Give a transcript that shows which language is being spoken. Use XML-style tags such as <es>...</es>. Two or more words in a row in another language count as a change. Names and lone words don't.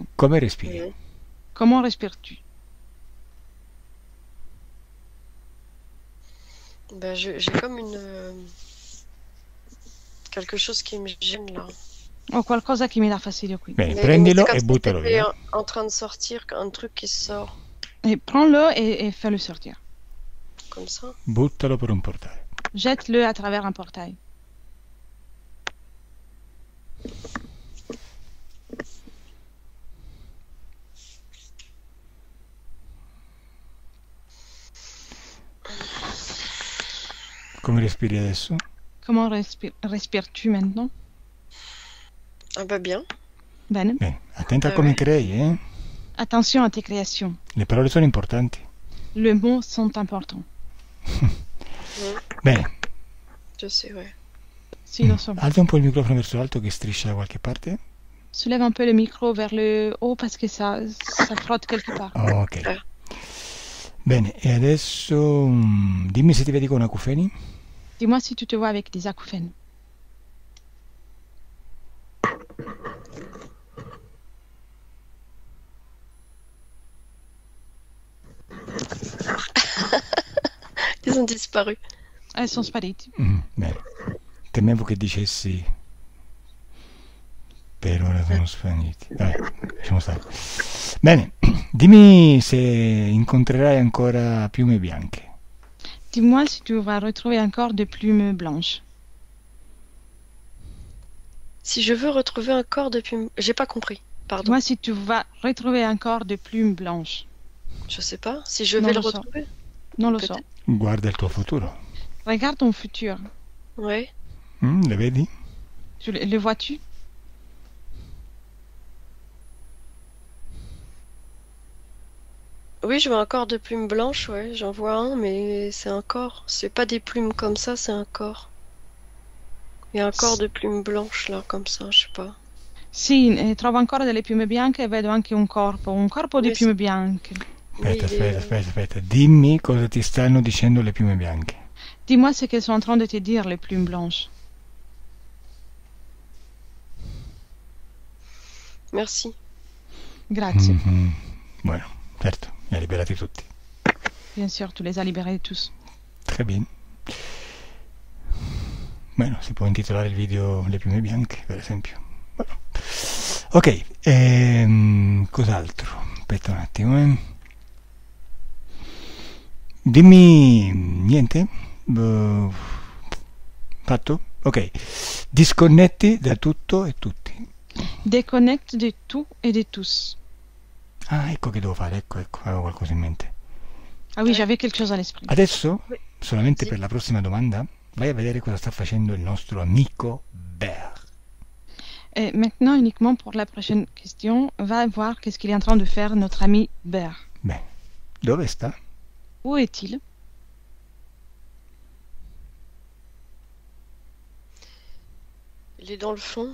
<it>Come respiri?</it> <fr>Comment respires-tu? Ben, j'ai comme quelque chose qui me gêne là.</fr> <it>Ho qualcosa che mi dà fastidio qui. Bene,</it> <fr>Mais</fr> <it>prendilo</it> <fr>c'est comme</fr> <it>e</it> <fr>si</fr> <it>buttalo</it> <fr>c'était</fr> <it>via.</it> <fr>en train de sortir, un truc qui sort. Et prends-le et fais-le sortir. Comme ça.</fr> <it>Buttalo per un portale.</it> <fr>Jette-le à travers un portail.</fr> <it>Come respiri adesso?</it> <fr>Comment respires-tu maintenant? Ah bah bien.</fr> <it>Bene. Bene, attenta a come crei, eh?</it> <fr>Attention à tes créations.</fr> <it>Le parole sono importanti.</it> <fr>Les mots sont importants.</fr> <it>Bene.</it> <fr>Je sais, ouais.</fr> <it>Si, lo so. Alza un po' il microfono verso l'alto che striscia da qualche parte.</it> <fr>Soulève un peu le micro vers le haut parce que ça frotte quelque part.</fr> <it>Ok. Bene, e adesso dimmi se ti vedi con acufeni.</it> <fr>Dis-moi si tu te vois avec des acouphènes. Ils ont disparu. Elles sont sparite.</fr> <it>Bene. Temevo che dicessi per ora sono svaniti. Vabbè, lasciamo stare. Bene, dimmi se incontrerai ancora piume bianche.</it> <fr>Dis-moi si tu vas retrouver encore des plumes blanches. Si je veux retrouver un corps de plume... J'ai pas compris, pardon. Dis-moi si tu vas retrouver encore des plumes blanches. Je sais pas. Si je</fr> <it>Non</it> <fr>vais le</fr> <it>lo so.</it> <fr>retrouver.</fr> <it>Non lo</it> <fr>Peut-être.</fr> <it>so. Guarda il tuo futuro.</it> <fr>Regarde ton futur. Ouais.</fr> <it>Le vedi?</it> <fr>Le vois-tu? Oui, je vois un corps de plumes blanches, ouais. J'en vois un, mais c'est un corps. C'est pas des plumes comme ça, c'est un corps. Il y a un corps de plumes blanches, là, comme ça, je sais pas.</fr> <it>Sì, trovo ancora delle piume bianche e vedo anche un corpo di</it> <fr>Oui,</fr> <it>piume bianche. Aspetta,</it> <fr>Oui, il est-</fr> <it>aspetta. Dimmi cosa ti stanno dicendo le piume bianche.</it> <fr>Dis-moi ce qu'elles sont en train de te dire, les plumes blanches. Merci.</fr> <it>Grazie. Bueno, certo, li hai liberati tutti.</it> <fr>Bien sûr, tu les as libérés tous. Très bien.</fr> <it>Bueno, si può intitolare il video Le piume bianche, per esempio. Bueno. Ok, cos'altro? Aspetta un attimo, Dimmi niente? Fatto? Ok. Disconnetti da tutto e tutti.</it> <fr>Déconnecte de tout et de tous.</fr> <it>Ah, ecco che devo fare, ecco, avevo qualcosa in mente.</it> <fr>Ah oui, j'avais quelque chose à l'esprit.</fr> <it>Adesso,</it> <fr>Oui.</fr> <it>solamente Sì. per la prossima domanda, vai a vedere cosa sta facendo il nostro amico Bear.</it> <fr>Et maintenant, uniquement pour la prochaine question, va voir qu'est-ce qu'il est en train de faire notre ami Bear.</fr> <it>Bene, dove sta?</it> <fr>Où est-il? Il est dans le fond.</fr>